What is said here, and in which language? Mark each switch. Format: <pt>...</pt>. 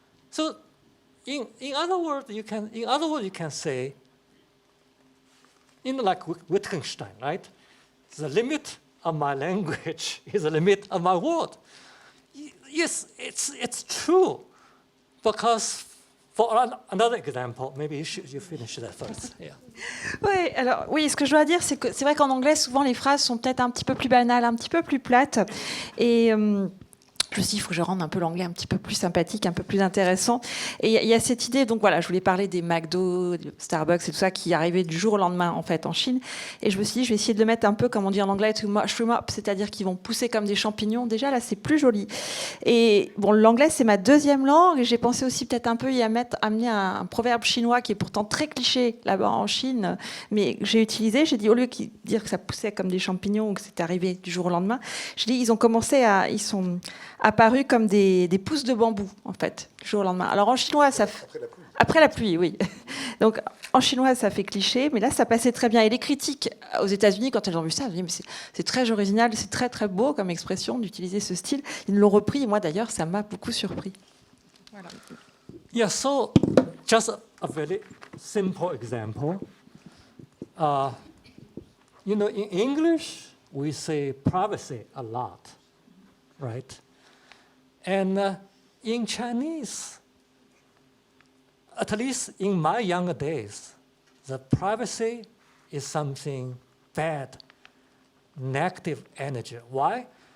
<en>So in other words, you can say, you know, like Wittgenstein, right? The limit of my language is the limit of my word. Yes, it's true. Because for another example, maybe you finish that first. Yeah.</en> <fr>Ouais, alors oui, ce que je dois dire, c'est que c'est vrai qu'en anglais, souvent les phrases sont peut-être un petit peu plus banales, un petit peu plus plates. Et je me suis dit, il faut que je rende un peu l'anglais un petit peu plus sympathique, un peu plus intéressant. Et il y a cette idée, donc voilà, je voulais parler des McDo, Starbucks et tout ça qui arrivaient du jour au lendemain en fait en Chine. Et je me suis dit, je vais essayer de le mettre un peu, comme on dit en anglais,</fr> <en>to mushroom up,</en> <fr>c'est-à-dire qu'ils vont pousser comme des champignons. Déjà là, c'est plus joli. Et bon, l'anglais c'est ma deuxième langue. Et j'ai pensé aussi peut-être un peu y amener un proverbe chinois qui est pourtant très cliché là-bas en Chine, mais que j'ai utilisé. J'ai dit, au lieu de dire que ça poussait comme des champignons ou que c'était arrivé du jour au lendemain, je dis, ils sont apparus comme des pousses de bambou, en fait, du jour au lendemain. Alors en chinois, ça après la pluie, oui. Donc en chinois, ça fait cliché, mais là, ça passait très bien. Et les critiques aux États-Unis, quand elles ont vu ça, elles ont dit, mais c'est très original, c'est très très beau comme expression d'utiliser ce style. Ils l'ont repris, et moi d'ailleurs, ça m'a beaucoup surpris. Voilà.</fr> <en>Yeah, so just a very simple example. You know, in English, we say privacy a lot, right? And in Chinese, at least in my younger days, the privacy is something bad, negative energy. Why?</en>